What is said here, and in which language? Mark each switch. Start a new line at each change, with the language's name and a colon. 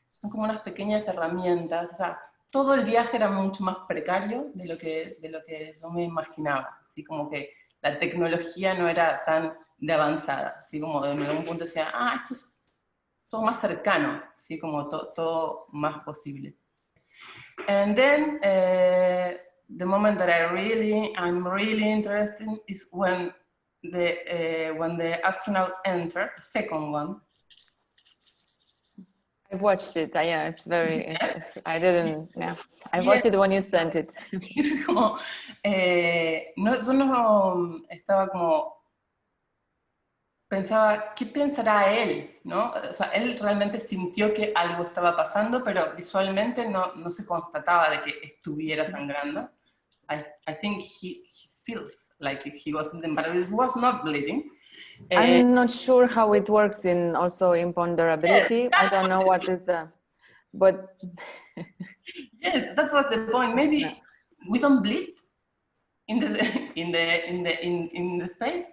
Spanish: Son como unas pequeñas herramientas. O sea, todo el viaje era mucho más precario de lo que yo me imaginaba. Así como que la tecnología no era tan de avanzada. Así como en algún punto decía, esto es todo más cercano, así como todo más posible.
English: And then the moment that I'm really interested is when the astronaut entered, the second one. I've watched it. Yeah, it's very. I didn't. Yeah, I
Spanish: Y
English: watched it when you sent it.
Spanish: es como, no, yo no estaba como, pensaba, ¿qué pensará él? ¿No? O sea, él realmente sintió que algo estaba pasando, pero visualmente no se constataba de que estuviera sangrando.
English: I think he feels like he was bleeding, but he was not bleeding. I'm not sure how it works in also imponderability. Yes, I don't know what is but yes, that's what the point. Maybe we don't bleed in the space.